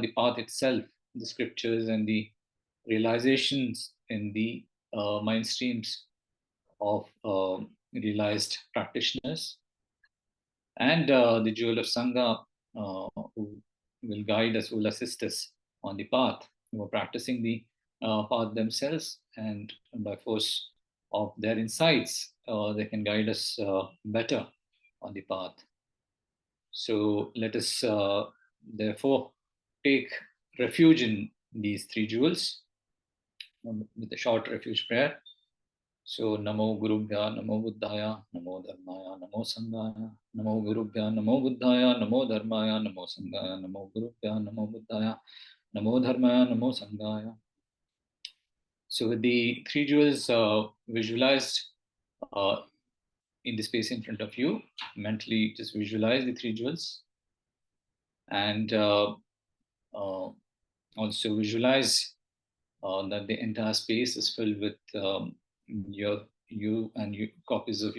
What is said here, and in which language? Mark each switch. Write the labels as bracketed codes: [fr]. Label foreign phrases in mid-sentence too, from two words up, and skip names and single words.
[en] the path itself, the scriptures and the realizations in the mind streams of realized practitioners, and the jewel of Sangha, who will guide us, who will assist us on the path, who are practicing the path themselves, and by force of their insights, they can guide us better on the path. So let us therefore take refuge in these three jewels with a short refuge prayer. [sa] So Namo Gurubhya, Namo Buddhaya, Namo Dharmaya, Namo Sanghaya, Namo Gurubhya, Namo Buddhaya, Namo Dharmaya, Namo Sanghaya, Namo Gurubhya, Namo Buddhaya, Namo Dharmaya, Namo Sanghaya. [en] So with the three jewels visualized in the space in front of you, mentally just visualize the three jewels, and also visualize that the entire space is filled with you and copies of